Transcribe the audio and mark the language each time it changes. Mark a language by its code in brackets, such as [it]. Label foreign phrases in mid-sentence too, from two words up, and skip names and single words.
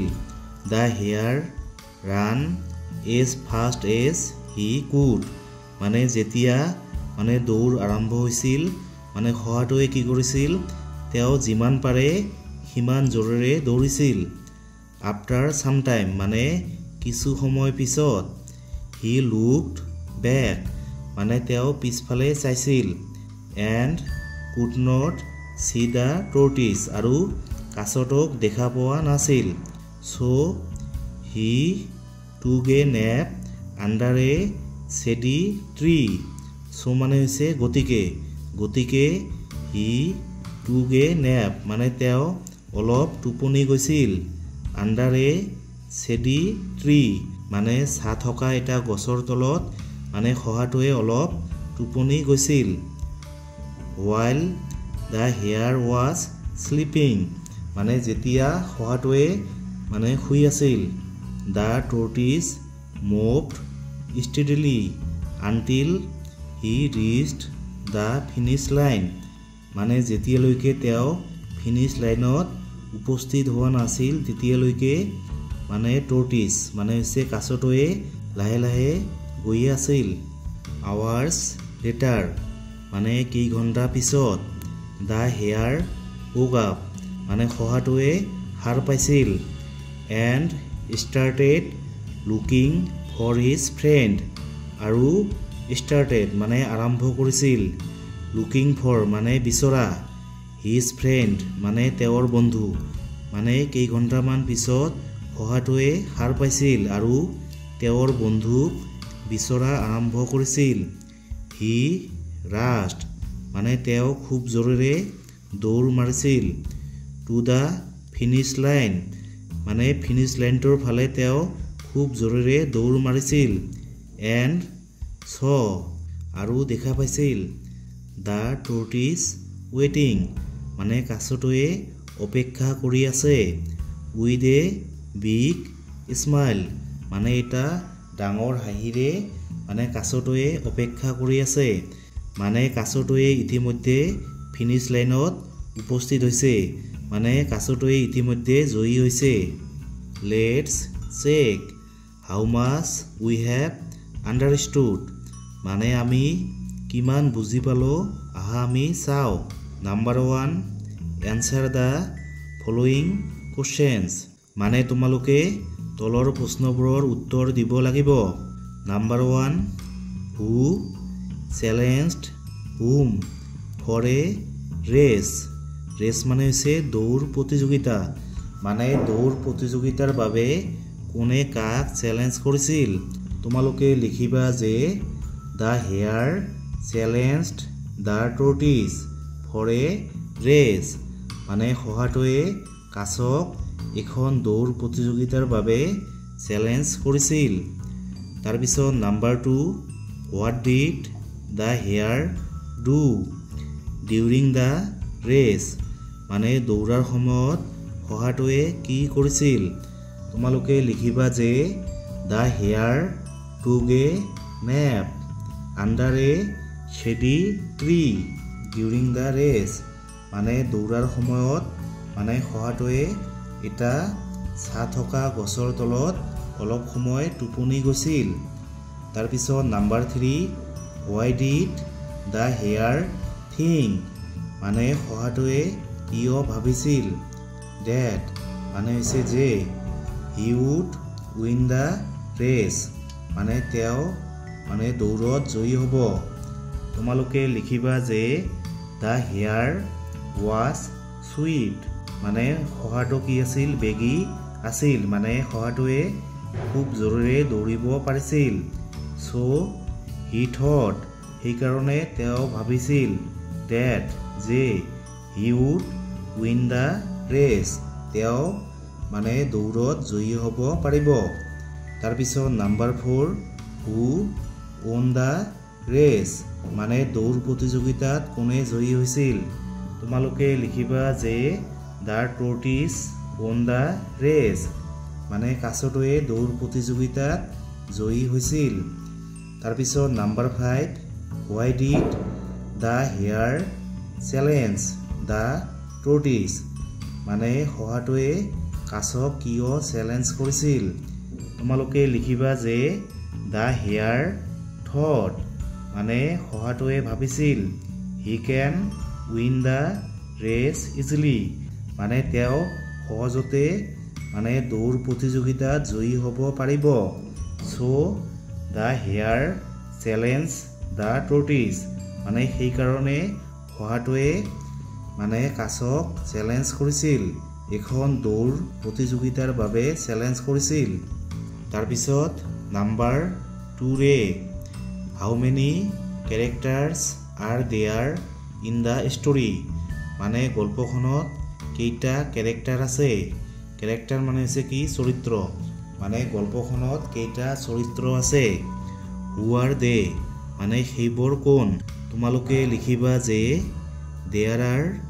[en] the hare ran as fast as he could [as] মানে যেতিয়া মানে দৌৰ আৰম্ভ হৈছিল মানে শহাটোৱে কি কৰিছিল তেওঁ যিমান পাৰে সিমান জোৰেৰে দৌৰিছিল। [en] after some time [as] মানে কিছু সময় পিছত। [en] he looked back [as] মানে তেওঁ পিছফালে চাইছিল। [en] and could not see the tortoise [as] আৰু কাছটোক দেখা পোৱা নাছিল [en] so he took a nap under a shady tree so [as] মানে হৈছে গতিকে [en] he took a nap [as] মানে তেওঁ অলপ টোপনি গৈছিল [en] under a shady tree [as] মানে ছাঁ থকা এটা গছৰ তলত মানে খহাটোৱে অলপ টোপনি গৈছিল [en] while the hare was [as] sleeping মানে যেতিয়া খহাটোৱে মানে শুই আছিল [en] the tortoise moved steadily until he reached the finish line [as] মানে যেতিয়ালৈকে তেওঁ ফিনিশ লাইনত উপস্থিত হোৱা নাছিল তেতিয়ালৈকে মানে টৰ্টিছ মানে হৈছে কাছটোৱে লাহে গৈ আছিল [en] hours later [as] মানে কি ঘণ্টা [en] পিছত the hare woke up [as] মানে খহাটোৱে সাৰ পাইছিল [en] and started looking for his friend আৰু started [as] মানে আৰম্ভ কৰিছিল [en] looking for [as] মানে বিচৰা [en] his friend [as] মানে তেওঁৰ বন্ধু মানে কেই ঘণ্টামান পিছত খহাটোৱে সাৰ পাইছিল আৰু তেওঁৰ বন্ধুক বিচৰা আৰম্ভ কৰিছিল [en] he rushed [as] মানে তেওঁ খুব জোৰেৰে দৌৰ মাৰিছিল to [en] the finish line [as] মানে ফিনিশ লাইনটোৰ ফালে তেওঁ খুব জোৰেৰে দৌৰ মাৰিছিল [en] and saw [as] আৰু দেখা পাইছিল [en] the tortoise waiting [as] মানে কাছটোৱে অপেক্ষা কৰি আছে [en] with a big [as] smile মানে এটা ডাঙৰ হাঁহিৰে মানে কাছটোৱে অপেক্ষা কৰি আছে মানে কাছটোৱে ইতিমধ্যে ফিনিশ লাইনত উপস্থিত হৈছে মানে কাছটোৱে ইতিমধ্যে জয়ী হৈছে [en] let's check how much we have understood [as] মানে আমি কিমান বুজি পালো আহা আমি চাও নাম্বাৰ 1 [en] answer the following questions [as] মানে তোমালোকে তলৰ প্ৰশ্নবোৰৰ উত্তৰ দিব লাগিব নাম্বাৰ 1 [en] who challenged whom for a race [as] মানে হৈছে দৌৰ প্ৰতিযোগিতা মানে দৌৰ প্ৰতিযোগিতাৰ বাবে কোনে কাক চ্যালেঞ্জ কৰিছিল তোমালোকে লিখিবা যে [en] the hare challenged the tortoise for a race [as] মানে খহাটোৱে কাছক এখন দৌৰ প্ৰতিযোগিতাৰ বাবে চ্যালেঞ্জ কৰিছিল তাৰ পিছত নাম্বাৰ 2 [en] what did the hare do during the race [as] মানে দৌৰাৰ সময়ত খহাটোৱে কি কৰিছিল তোমালোকে লিখিবা যে [en] the hare took a nap under a shady tree during the race [as] মানে দৌৰাৰ সময়ত মানে খহাটোৱে এটা ছাঁ থকা গছৰ তলত অলপ সময় টোপনি গৈছিল তাৰ পিছত নাম্বাৰ 3 [en] why did the hare think [as] মানে খহাটোৱে কিয় ভাবিছিল that মানে হৈছে যে [en] he would win the race [as] মানে তেওঁ মানে দৌৰত জয়ী হ'ব তোমালোকে লিখিবা যে [en] the hare was swift [as] মানে খহাটো কি আছিল বেগী আছিল মানে খহাটোৱে খুব জোৰেৰে দৌৰিব পাৰিছিল [en] so he thought [as] সেইকাৰণে তেওঁ ভাবিছিল that যে he [en] would win the race [as] তেওঁ মানে দৌৰত জয়ী হ'ব পাৰিব তাৰ পিছত নাম্বাৰ 4 [en] who won the race [as] মানে দৌৰ প্ৰতিযোগিতাত কোনে জয়ী হৈছিল তোমালোকে লিখিবা যে [en] the tortoise won the race [as] মানে কাছটোৱে দৌৰ প্ৰতিযোগিতাত জয়ী হৈছিল তাৰ পিছত নাম্বাৰ 5 [en] why did the hare challenge the tortoise [as] মানে খহাটোৱে কাছক কিয় চ্যালেঞ্জ কৰিছিল তোমালোকে লিখিবা যে [en] the hare thought [as] মানে খহাটোৱে ভাবিছিল [en] he can win the race easily [as] মানে তেওঁ সহজতে মানে দৌৰ প্ৰতিযোগিতাত জয়ী হ'ব পাৰিব [en] so the hare challenge the tortoise [as] মানে সেই কাৰণে খহাটোৱে মানে কাছক চেলেঞ্জ কৰিছিল এখন দৌৰ প্ৰতিযোগিতাৰ বাবে চেলেঞ্জ কৰিছিল তাৰপিছত নাম্বাৰ 2 ৰে [en] how many characters are there in the story [as] মানে গল্পখনত কেইটা ক্যাৰেক্টাৰ আছে ক্যাৰেক্টাৰ মানে হৈছে কি চৰিত্ৰ মানে গল্পখনত কেইটা চৰিত্ৰ আছে [en] who are they [as] মানে সেইবোৰ কোন তোমালোকে লিখিবা যে [en] there are